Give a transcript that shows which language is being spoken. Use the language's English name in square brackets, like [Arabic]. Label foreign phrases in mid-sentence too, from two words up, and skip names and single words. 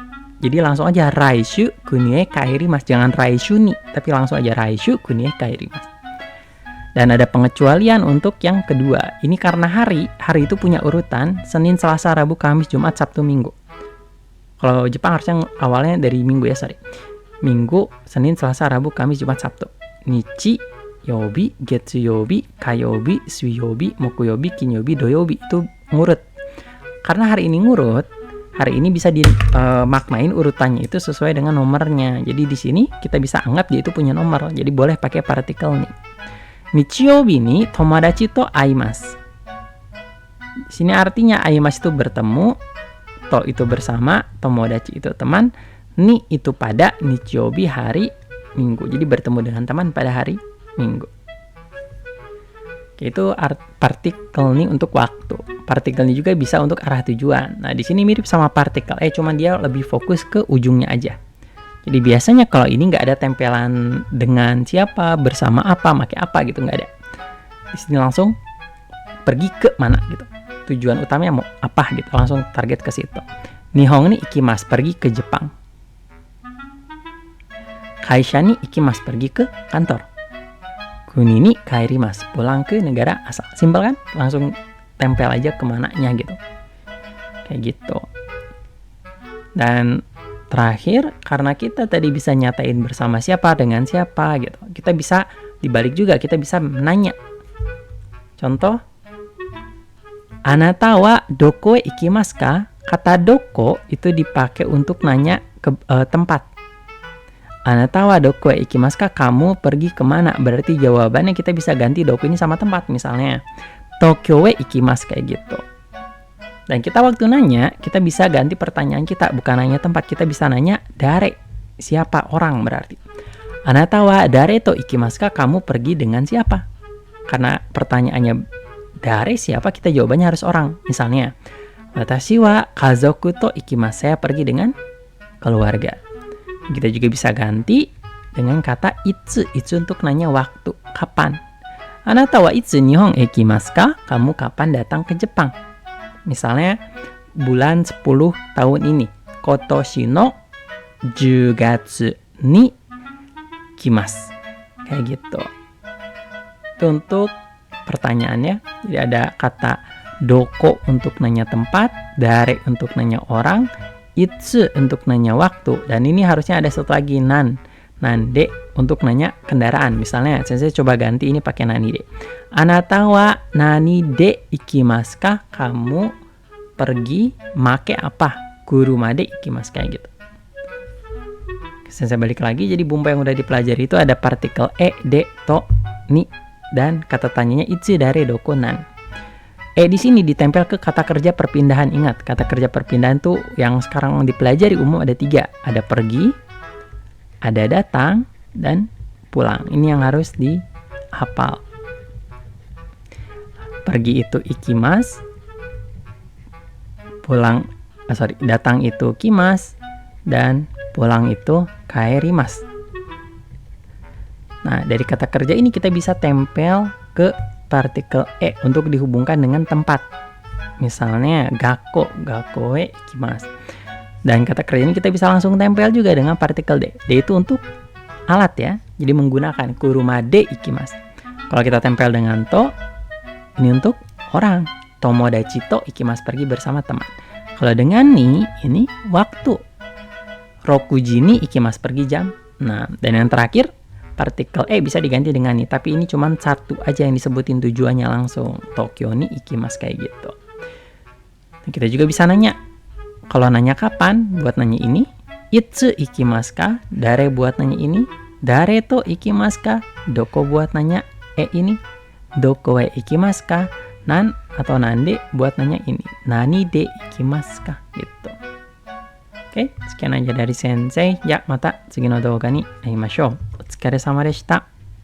[Indonesian] Jadi langsung aja [Japanese] 来週国へ帰ります. [Indonesian] Jangan [Japanese] 来週に, [Indonesian] tapi langsung aja [Japanese] 来週国へ帰ります. [Indonesian] Dan ada pengecualian untuk yang kedua. Ini karena hari itu punya urutan Senin, Selasa, Rabu, Kamis, Jumat, Sabtu, Minggu. Kalau Jepang harusnya awalnya dari Minggu ya, Minggu, Senin, Selasa, Rabu, Kamis, Jumat, Sabtu. [Japanese] 日、曜日、月曜日、火曜日、水曜日、木曜日、金曜日、土曜日. [Indonesian] Itu ngurut. Karena hari ini ngurut, hari ini bisa dimaknain urutannya itu sesuai dengan nomornya. Jadi di sini kita bisa anggap dia itu punya nomor. Jadi boleh pakai partikel nih. [Japanese] 日曜日に友達と会います. [Indonesian] Di sini artinya aimasu itu bertemu, to itu bersama, tomodachi itu teman, ni itu pada, nichiyobi hari Minggu. Jadi bertemu dengan teman pada hari Minggu. Itu partikel ni untuk waktu. Partikel ini juga bisa untuk arah tujuan. Nah, di sini mirip sama partikel cuman dia lebih fokus ke ujungnya aja. Jadi biasanya kalau ini nggak ada tempelan dengan siapa, bersama apa, pakai apa gitu, nggak ada. Di sini langsung pergi ke mana gitu. Tujuan utamanya mau apa gitu, langsung target ke situ. [Japanese] 日本に行きます, [Indonesian] pergi ke Jepang. [Japanese] 会社に行きます, [Indonesian] pergi ke kantor. [Japanese] 国に帰ります, [Indonesian] pulang ke negara asal. Simpel kan? Langsung tempel aja kemananya gitu. Kayak gitu. Dan terakhir, karena kita tadi bisa nyatain bersama siapa, dengan siapa gitu. Kita bisa dibalik juga, kita bisa nanya. Contoh, [Japanese] あなたはどこへ行きますか? [Indonesian] Kata doko itu dipakai untuk nanya ke tempat. [Japanese] あなたはどこへ行きますか? [Indonesian] Kamu pergi kemana? Berarti jawabannya kita bisa ganti doko ini sama tempat. Misalnya, [Japanese] 東京へ行きます, [Indonesian] kayak gitu. Dan kita waktu nanya, kita bisa ganti pertanyaan kita. Bukan nanya tempat, kita bisa nanya dare. Siapa? Orang berarti. [Japanese] あなたは誰と行きますか? [Indonesian] Kamu pergi dengan siapa? Karena pertanyaannya dare siapa, kita jawabannya harus orang. Misalnya, [Japanese] 私は家族と行きます. [Indonesian] Saya pergi dengan keluarga. Kita juga bisa ganti dengan kata itsu. Itsu untuk nanya waktu, kapan. [Japanese] あなたはいつ日本へ行きますか? [Indonesian] Kamu kapan datang ke Jepang? Misalnya bulan 10 tahun ini, [Japanese] 今年の10月に来ます. [Indonesian] Kayak gitu. Itu untuk pertanyaannya. Jadi ada kata doko untuk nanya tempat, dare untuk nanya orang, itsu untuk nanya waktu, dan ini harusnya ada satu lagi nande untuk nanya kendaraan. Misalnya saya coba ganti ini pakai [Japanese] 何で. あなたは何で行きますか? [Indonesian] Kamu pergi make apa? [Japanese] 車で行きます, [Indonesian] kayak gitu. Saya balik lagi, jadi bumbu yang udah dipelajari itu ada partikel [Japanese] へ、で、と、に, [Indonesian] dan kata tanyanya [Japanese] いつ、誰、どこ, [Indonesian] nan. Di sini ditempel ke kata kerja perpindahan. Ingat, kata kerja perpindahan tuh yang sekarang dipelajari umum ada 3. Ada pergi, ada datang, dan pulang. Ini yang harus dihafal. Pergi itu ikimasu, datang itu kimasu, dan pulang itu kaerimasu. Nah, dari kata kerja ini kita bisa tempel ke partikel e untuk dihubungkan dengan tempat. [Japanese] Misalnya 学校へ行きます. [Indonesian] Dan kata kerja ini kita bisa langsung tempel juga dengan partikel de. De itu untuk alat ya. Jadi menggunakan [Japanese] 車で行きます. [Indonesian] Kalau kita tempel dengan to, ini untuk orang. [Japanese] 友達と行きます, [Indonesian] pergi bersama teman. Kalau dengan ni, ini waktu. [Japanese] 六時に行きます, [Indonesian] pergi jam 6. Dan yang terakhir, partikel e bisa diganti dengan ni, tapi ini cuma satu aja yang disebutin tujuannya langsung. [Japanese] 東京に行きます, [Indonesian] kayak gitu. Dan kita juga bisa nanya. Kalau nanya kapan, buat nanya ini. [Japanese] いつ行きますか? [Indonesian] Dare buat nanya ini. [Japanese] 誰と行きますか? [Indonesian] Doko buat nanya ini. [Japanese] どこへ行きますか? [Indonesian] Nan atau nande buat nanya ini. [Japanese] 何で行きますか? Gitu. [Indonesian] Oke, sekian aja dari Sensei. [Japanese] Ya, mata 次の動画に会いましょう。お疲れ様でした。